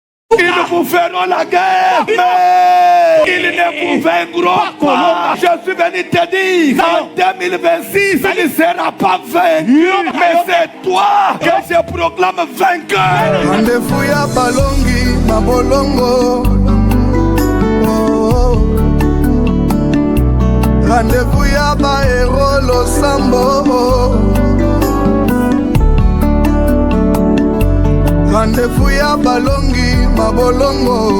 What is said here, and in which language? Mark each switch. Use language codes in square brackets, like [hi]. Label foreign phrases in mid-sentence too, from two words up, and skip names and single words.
[fr] Ils vous feront la guerre, mais ils ne vous vaincront pas. Je suis venu te dire, en 2026, il ne sera pas vaincu. Mais c'est toi que je proclame vainqueur. [ln] Rendez-vous ya balongi na bolongo. Rendez-vous ya ba héros losambo. Rendez-vous ya balongi mabolongo.